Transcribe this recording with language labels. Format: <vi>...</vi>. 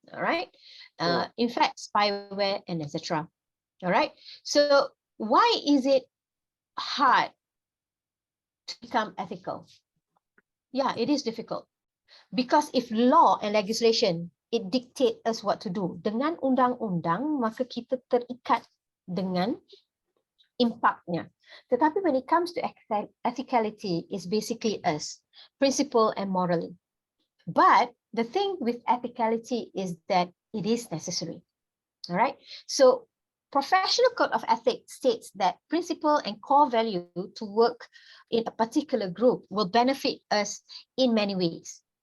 <en>All right, in fact, spyware, and etc. All right, so why is it hard to become ethical? Yeah, it is difficult. Because if law and legislation, it dictate us what to do.</en> <ms>Dengan undang-undang, maka kita terikat dengan impactnya.</ms> <en>Tetapi when it comes to ethicality, it's basically us, principle and morally. But the thing with ethicality is that it is necessary. All right. So Professional Code of Ethics states that principle and core value to work in a particular group will benefit us in many ways.</en>